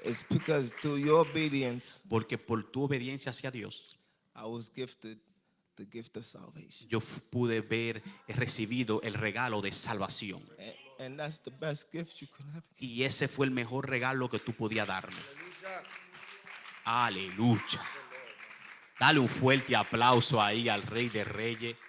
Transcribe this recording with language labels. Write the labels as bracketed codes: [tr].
[en] Because through your obedience, [es] Porque por tu obediencia hacia Dios, [en] I was gifted the gift of salvation. [es] yo pude he recibido el regalo de salvación. [en] And that's the best gift you could have. [es] Y ese fue el mejor regalo que tú podías darme. Aleluya. Dale un fuerte aplauso ahí al Rey de Reyes.